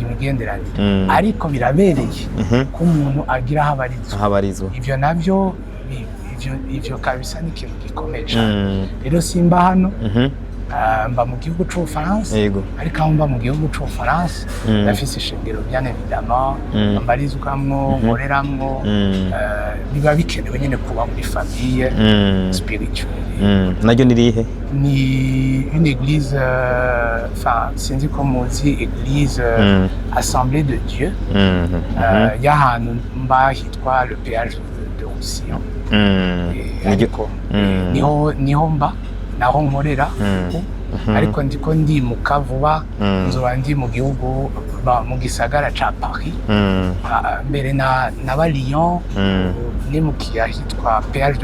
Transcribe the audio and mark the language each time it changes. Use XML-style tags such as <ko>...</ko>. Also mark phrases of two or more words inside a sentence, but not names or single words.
<rn>imigenderanire ariko birabereye ko umuntu agira habarizwa ibyo nabyo ivyo kabisa ni ikintu gikomeye cyane rero simba hano mba mu gihugu c'Ubufaransa ariko aho mba mu gihugu c'Ubufaransa ndafise ishengero</rn> <fr>bien évidemment</fr> <rn>mbarizwamwo nkoreramwo biba bikenewe nyine kuba muri</rn> <fr>famille spirituelle</fr> <rn>naryo nirihe ni</rn> <fr>une église enfin</fr> <rn>sinzi ko muzi église Assemblée de Dieu y'ahantu mba hitwa le péage de Roussillon niho mba naho nkorera ariko ndiko ndimuka vuba nzoba ndi mu gihugu mu gisagara ca Paris mbere na Lyon nimukiye ahitwa Péage de</rn>